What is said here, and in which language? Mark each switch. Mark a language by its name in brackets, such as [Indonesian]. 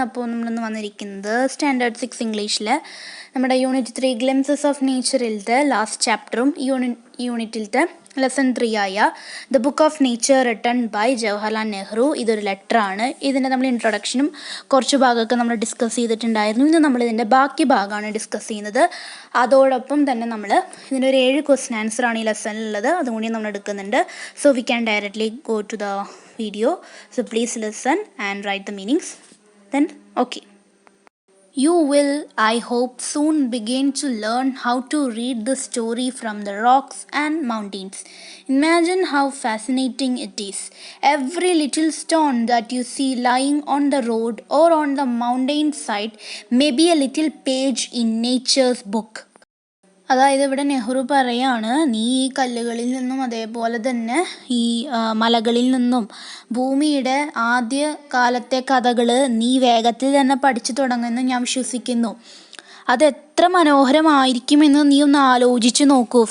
[Malayalam] അപ്പോൾ നമ്മളിന്ന് വന്നിരിക്കുന്നത് സ്റ്റാൻഡേർഡ് 6 ഇംഗ്ലീഷിൽ നമ്മുടെ unit 3 glimpses of നേച്ചറിലത്തെ last ചാപ്റ്ററും യൂണിറ്റിലത്തെ lesson 3 ആയ the book of nature written by Jawaharlal Nehru. ഇതൊരു ലെറ്ററാണ്. ഇതിൻ്റെ നമ്മൾ ഇൻട്രൊഡക്ഷനും കുറച്ച് ഭാഗമൊക്കെ നമ്മൾ ഡിസ്കസ് ചെയ്തിട്ടുണ്ടായിരുന്നു. ഇന്ന് നമ്മളിതിൻ്റെ ബാക്കി ഭാഗമാണ് ഡിസ്കസ് ചെയ്യുന്നത്. അതോടൊപ്പം തന്നെ നമ്മൾ ഇതിൻ്റെ ഒരു 7 ക്വസ്റ്റ്യൻ ആൻസറാണ് ഈ ലെസണിലുള്ളത്. അതുകൂടി നമ്മൾ എടുക്കുന്നുണ്ട്. [English] So we can directly go to the video. So please listen and write the meanings. Then okay. You will, I hope, soon begin to learn how to read the story from the rocks and mountains. Imagine how fascinating it is. Every little stone that you see lying on the road or on the mountain side may be a little page in nature's book. [Malayalam] അതായത് ഇവിടെ നെഹ്റു പറയാണ്, നീ ഈ കല്ലുകളിൽ നിന്നും അതേപോലെ തന്നെ ഈ മലകളിൽ നിന്നും ഭൂമിയുടെ ആദ്യ കാലത്തെ കഥകൾ നീ വേഗത്തിൽ തന്നെ പഠിച്ചു തുടങ്ങുമെന്ന് ഞാൻ വിശ്വസിക്കുന്നു. അതെത്ര മനോഹരമായിരിക്കുമെന്ന് നീ ഒന്ന് ആലോചിച്ച് നോക്കൂ.